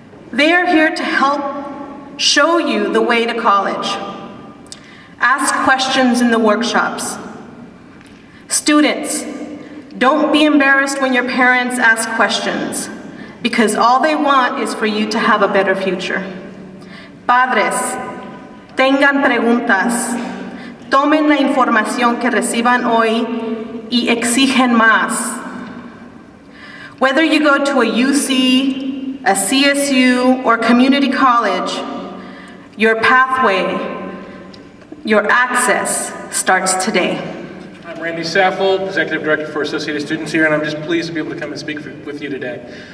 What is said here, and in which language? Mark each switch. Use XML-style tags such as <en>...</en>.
<en>They are here to help show you the way to college. Ask questions in the workshops. Students, don't be embarrassed when your parents ask questions, because all they want is for you to have a better future.</en> <es>Padres, tengan preguntas. Tomen la información que reciban hoy y exigen más.</es> <en>Whether you go to a UC, a CSU, or community college, your pathway, your access starts today. I'm Randy Saffold, Executive Director for Associated Students here, and I'm just pleased to be able to come and speak with you today.</en>